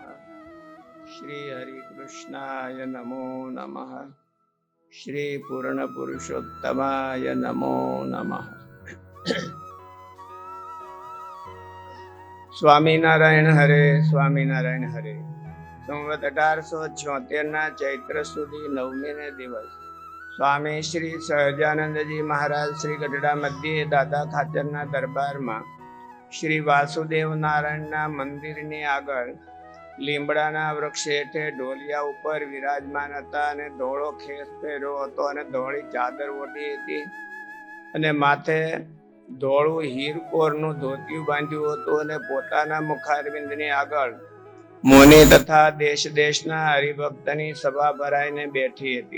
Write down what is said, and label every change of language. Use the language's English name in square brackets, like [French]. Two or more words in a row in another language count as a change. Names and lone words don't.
[Sanskrit] श्री हरिकृष्णाय नमो नमः। श्री पूर्ण पुरुषोत्तमाय नमो नमः। स्वामीनारायण हरे, स्वामीनारायण हरे। [Gujarati] સંવત 1876 ચૈત્ર સુદી 9મે દિવસ સ્વામી શ્રી સહજાનંદજી મહારાજ શ્રી ગઢડા મધ્યે દાદા ખાચરના દરબારમાં શ્રી વાસુદેવ નારાયણના મંદિરની આગળ લીમડાના વૃક્ષ હેઠે ઢોલિયા ઉપર વિરાજમાન હતા અને ધોળો ખેસ પહેર્યો હતો અને ધોળી ચાદર ઓઢી હતી અને માથે ધોળું હીરકોરનું ધોતિયું બાંધ્યું હતું અને પોતાના મુખારવિંદની આગળ મુનિ તથા દેશ દેશના હરિભક્તની સભા ભરાઈને બેઠી હતી।